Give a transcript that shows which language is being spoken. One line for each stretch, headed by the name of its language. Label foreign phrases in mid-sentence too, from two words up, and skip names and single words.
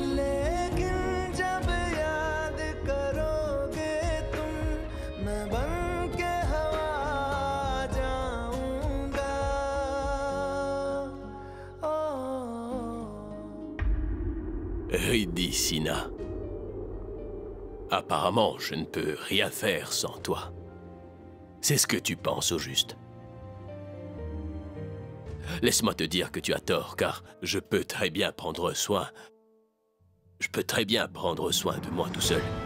Hindi: लेकिन जब याद करोगे तुम मैं बन के हवा जाऊंगा
French: Riddhi Sina. Apparemment, je ne peux rien faire sans toi. C'est ce que tu penses au juste. Laisse-moi te dire que tu as tort, car je peux très bien prendre soin... Je peux très bien prendre soin de moi tout seul.